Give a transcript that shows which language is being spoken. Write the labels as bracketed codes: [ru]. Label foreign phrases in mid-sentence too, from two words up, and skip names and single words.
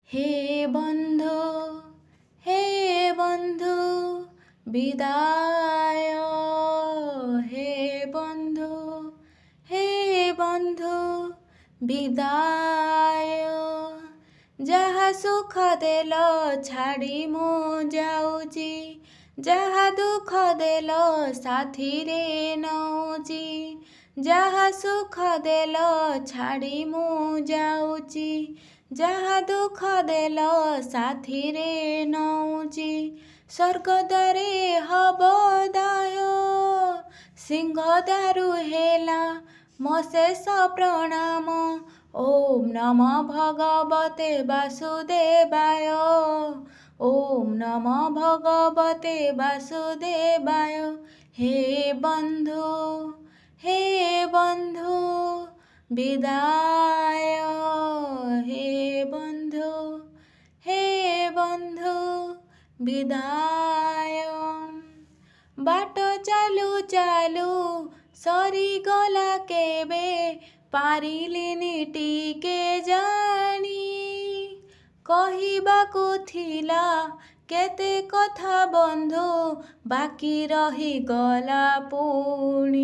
[or] ହେ ବନ୍ଧୁ ହେ ବନ୍ଧୁ ବିଦାୟ, ହେ ବନ୍ଧୁ ବିଦାୟ। ଯାହା ସୁଖ ଦେଲ ଛାଡ଼ି ମୁଁ ଯାଉଛି, ଯାହା ଦୁଃଖ ଦେଲ ସାଥୀ ରେ ନଉଛି। ଯାହା ସୁଖ ଦେଲ ଛାଡ଼ି ମୁଁ ଯାଉଛି, ଯାହା ଦୁଃଖ ଦେଲ ସାଥୀ ରେ ନଉଛି। ସ୍ୱର୍ଗଦ୍ୱାରେ ହବ ଦାୟ, ସିଂହଦ୍ୱାରୁ ହେଲା ମୋ ଶେଷ ପ୍ରଣାମ। [sa] ओम नमो भगवते वासुदेवाय, ओम नमो भगवते वासुदेवाय। [or] ହେ ବନ୍ଧୁ ବିଦାୟ, ହେ ବନ୍ଧୁ ବିଦାୟ। ବାଟ ଚାଲୁ ଚାଲୁ ସରି ଗଲା କେବେ, ପାରିଲିନି ଟିକେ ଜାଣି। କହିବାକୁ ଥିଲା କେତେ କଥା ବନ୍ଧୁ, ବାକି ରହି ଗଲା ପୁଣି।